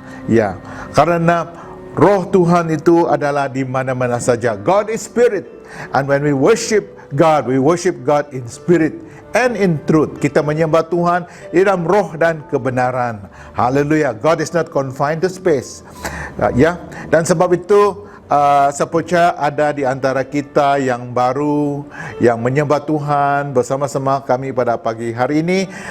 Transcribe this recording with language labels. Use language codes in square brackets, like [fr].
[id] Ya, karena Roh Tuhan itu adalah di mana-mana saja. [en] God is spirit. And when we worship God in spirit and in truth. [id] Kita menyembah Tuhan di dalam roh dan kebenaran. Haleluya. [en] God is not confined to space. [id] Dan sebab itu sepertinya ada di antara kita yang baru, yang menyembah Tuhan bersama-sama kami pada pagi hari ini.